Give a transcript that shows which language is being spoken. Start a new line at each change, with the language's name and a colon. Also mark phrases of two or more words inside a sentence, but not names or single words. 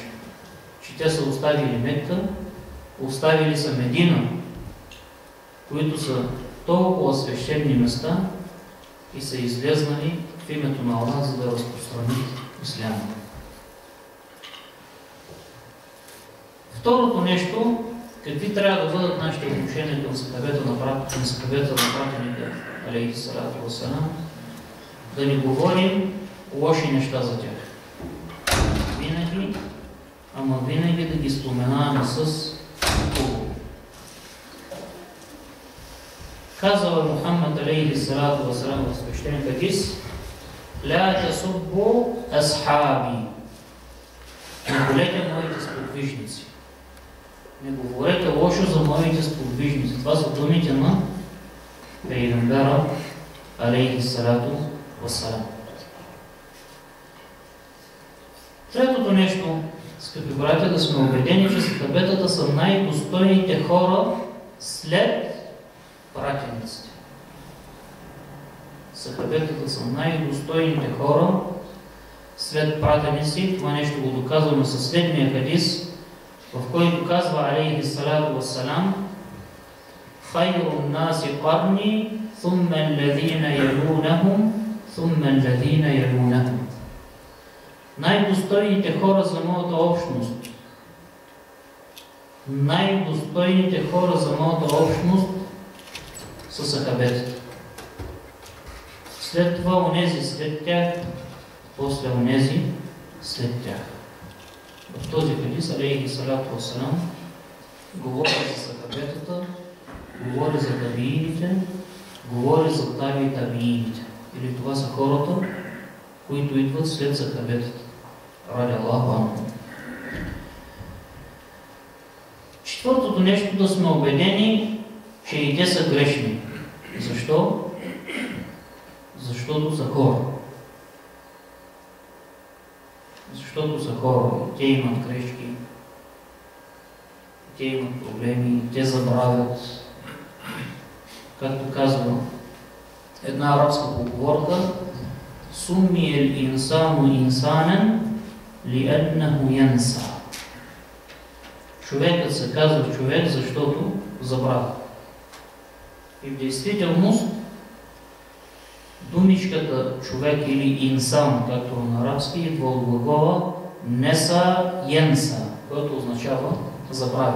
Bulgarian: Че те са оставили Мекка, оставили са Медина, които са толкова свещени места и са излезнали в името на Аллах, за да разпространят исляма. Второто нещо, какви трябва да бъдат нашите отношения към сахабета на пратеника
Arabic: عليه الصلاة والسلام,
Bulgarian: да не говорим лоши неща за тях. Винаги, ама винаги да ги споменаваме с хубаво. Казва Мухаммад
Arabic: عليه الصلاة والسلام
Bulgarian: в свещен хадис:
Arabic: لا تسبوا أصحابي.
Bulgarian: Не болете моите сподвижници. Не говорете лошо за моите сподвижници. Това са думите на Пейгамбера
Arabic: عليه الصلاة والسلام.
Bulgarian: Третото нещо, скъпи братя, да сме убедени, че сахабетата са най-достойните хора след пратениците. Сахабетата са най-достойните хора след пратеници. Това нещо го доказваме със следния хадис, в който казва
Arabic: عليه الصلاة والسلام: خير الناس قرني ثم الذين يلونهم ثم الذين يلونهم.
Bulgarian: Най-достойните хора за моята общност. Най-достойните хора за моята общност са сахабетите. След това онези след тях, после онези след тях. В този хадис
Arabic: عليه الصلاة والسلام
Bulgarian: говори за сахабетата, говори за табиините, говори за табиините. Или това са хората, които идват след сахабетата.
Arabic: رضي الله عنهم.
Bulgarian: Четвъртото нещо, да сме убедени, че и те са грешни. Защо? Защото са хора. Защото са хора. Те имат грешки, те имат проблеми, те забравят. Както казва една арабска поговорка:
Arabic: سمي الإنسان إنسانا لأنه ينسى.
Bulgarian: Човекът се казва човек, защото забравя. И в действителност думичката човек или инсан, както на арабски, идва от глагола
Arabic: نسي ينسى,
Bulgarian: което означава забравя.